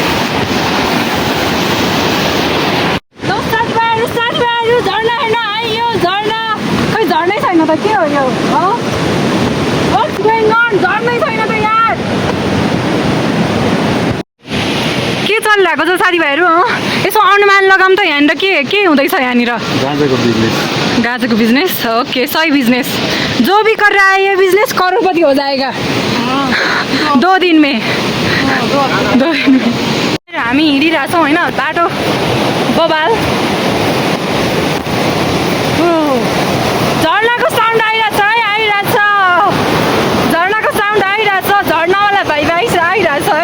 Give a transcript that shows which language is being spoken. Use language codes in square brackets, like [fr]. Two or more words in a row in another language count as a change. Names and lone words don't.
[ne] झर्ना हेर्न आइयो, झर्ना खै झर्नै छैन त के हो यो? झर्नै छैन त यार। के चलिरहेको छ साथीभाइहरू? यसो अनुमान लगाऊँ त यहाँनिर के हुँदैछ यहाँनिर? गाँजाको बिजनेस। [hi] गाजर बिजनेस, ओके सही बिजनेस। जो भी कर रहा है ये बिजनेस करोड़पति हो जाएगा 2 दिन में। [ne] हामी हिँडिरहेछौँ होइन, बाटो बबाल। झर्नाको साउन्ड आइरहेछ है, आइरहेछ। झर्नाको साउन्ड आइरहेछ, झर्नावाला भाइ आइरहेछ है।